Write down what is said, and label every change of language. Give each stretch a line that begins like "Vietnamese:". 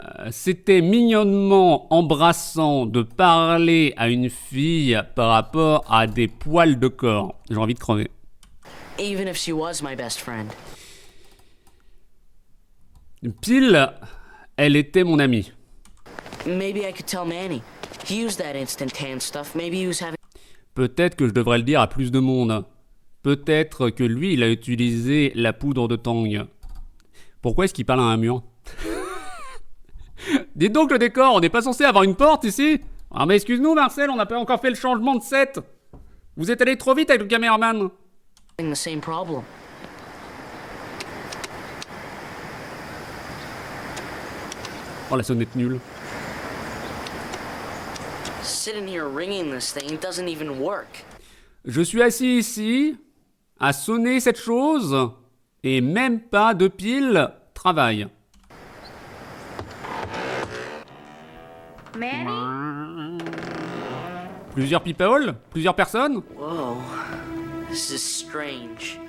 French: C'était mignonnement embrassant de parler à une fille par rapport à des poils de corps. J'ai envie de crever.
English: Even if she was my best friend.
French: Pile, elle était mon amie.
English: Maybe I could tell Manny. He used that instant tan stuff. Maybe he was having...
French: Peut-être que je devrais le dire à plus de monde. Peut-être que lui, il a utilisé la poudre de Tang. Pourquoi est-ce qu'il parle à un mur? Dites donc le décor, on n'est pas censé avoir une porte ici? Ah mais excuse-nous Marcel, on n'a pas encore fait le changement de set. Vous êtes allé trop vite avec le caméraman.
English: the same problem.
French: Oh la sonnette nulle.
English: Sitting here ringing this thing, it doesn't even work.
French: Je suis assis ici, à sonner cette chose, et même pas de pile travail. Manny? Plusieurs
English: people?
French: Plusieurs personnes?
English: Whoa. This is strange.